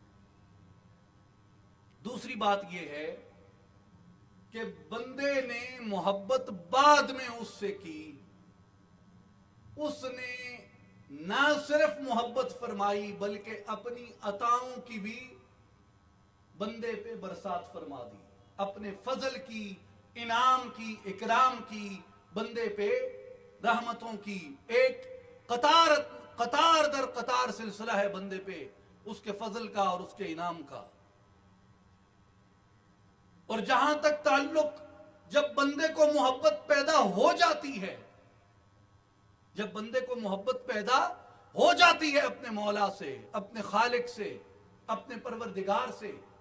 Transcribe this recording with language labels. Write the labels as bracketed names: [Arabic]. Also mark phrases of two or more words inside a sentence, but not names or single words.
[Urdu] دوسری بات یہ ہے کہ بندے نے محبت بعد میں اس سے کی، اس نے نہ صرف محبت فرمائی بلکہ اپنی عطاؤں کی بھی بندے پہ برسات فرما دی، اپنے فضل کی، انعام کی، اکرام کی، بندے پہ رحمتوں کی ایک قطار در قطار سلسلہ ہے بندے پہ، اس کے فضل کا اور اس کے انعام کا۔ اور جہاں تک تعلق جب بندے کو محبت پیدا ہو جاتی ہے، جب بندے کو محبت پیدا ہو جاتی ہے اپنے مولا سے، اپنے خالق سے، اپنے پروردگار سے،